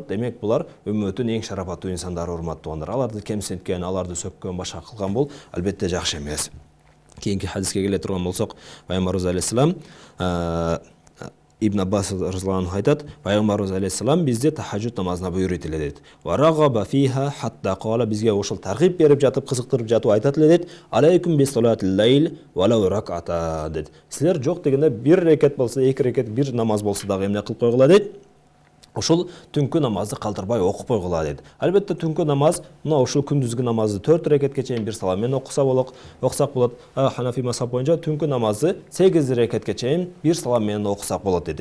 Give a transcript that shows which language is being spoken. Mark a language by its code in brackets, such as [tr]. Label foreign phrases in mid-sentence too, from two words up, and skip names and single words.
[ky] Демек, булар үммөттүн эң шарапаттуу инсандары, урматтуу туугандар. Аларды кемсинткен, аларды сөккөн, башка кылган бул албетте жакшы эмес. Кийинки хадиске келе турган болсок, пайгамбарыбыз алейхиссалам Ибн Аббас разияллаху айтат, пайгамбарыбыз алейхиссалам бизди тахажжуд намазына буйруйт эле дейт. [ar] ورغب فيها حتى قال, [ky] бизге ошол таргип берип жатып, кызыктырып жатып айтат эле дейт: [ar] "عليكم بصلاة الليل ولو ركعة" дейт. [ky] Силер жок дегенде бир рекет болсо, эки рекет, бир намаз болсо дагы эмне кылып койгула дейт? Ошол түнкү намазды калтырбай окуп койгула дейт. Албетте түнкү намаз, мына ошол күндүзгү намазды 4 рекетке чейин бир салам менен окусак болот. Ханафи мазхабы боюнча түнкү намазды 8 рекетке чейин бир салам менен окусак болот дейт.